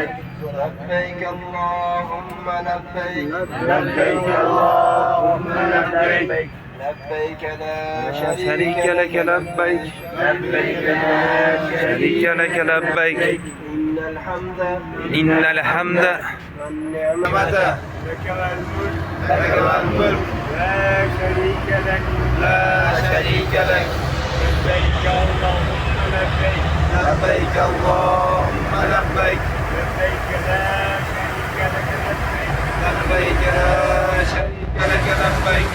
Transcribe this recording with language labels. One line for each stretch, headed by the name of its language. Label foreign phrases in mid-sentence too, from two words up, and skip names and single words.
Arabic: لبيك اللهم لبيك. لبيك اللهم لبيك. لبيك لا شريك لك لبيك. لبيك لا شريك لك لبيك. إن الحمد إن الحمد والنعمة لك والملك لا شريك لك. لا شريك لك. لبيك اللهم لبيك. لبيك لا شريك لك لبيك.